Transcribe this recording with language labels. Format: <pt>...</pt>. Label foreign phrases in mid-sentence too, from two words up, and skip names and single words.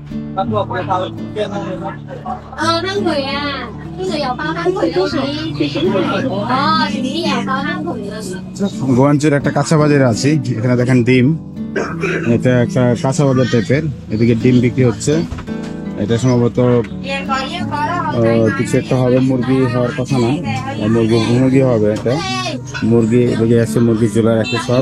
<zh>汤腿啊，就是有包汤腿的哦，你也包汤腿的。</zh> <bn>গোয়াঞ্চুর একটা কাঁচা বাজারে আছি। এখানে দেখেন ডিম, এটা একটা কাঁচা বাজার টাইপের। এদিকে ডিম বিক্রি হচ্ছে। এটা সম্ভবত কিছু একটা হবে, মুরগি হওয়ার কথা না, মুরগি হবে। এটা মুরগি, এদিকে আছে মুরগি চুলার একটা সব।</bn>